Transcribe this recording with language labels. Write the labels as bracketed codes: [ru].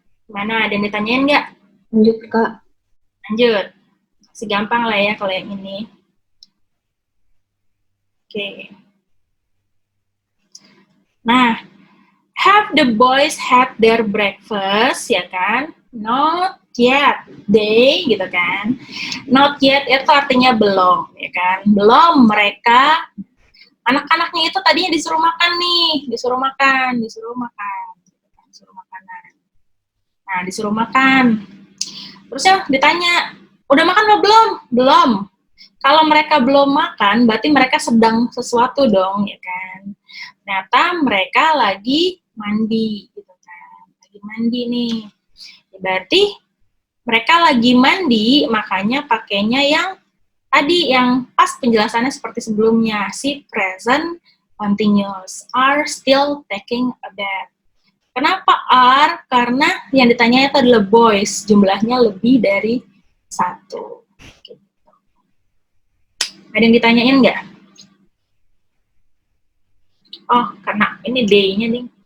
[id] Mana, ada yang ditanyain nggak? Lanjut, Kak. Lanjut. Masih gampang lah ya kalau yang ini. Oke. [en] Nah, have the boys had their breakfast, [id] ya kan? [en] Not yet, they [id] gitu kan. Not yet itu artinya belum, ya kan. Belum mereka, anak-anaknya itu tadinya disuruh makan nih, disuruh makan, disuruh makanan. Nah, disuruh makan. Terusnya ditanya, udah makan apa belum? Belum. Kalau mereka belum makan, berarti mereka sedang sesuatu dong, ya kan. Ternyata mereka lagi mandi, gitu kan. Lagi mandi nih. Berarti mereka lagi mandi, makanya pakainya yang tadi, yang pas penjelasannya seperti sebelumnya. [en] Si present continuous, are still taking a bath. [id] Kenapa are? Karena yang ditanya itu adalah boys, jumlahnya lebih dari 1. Ada yang ditanyain nggak? Oh, karena ini day-nya nih.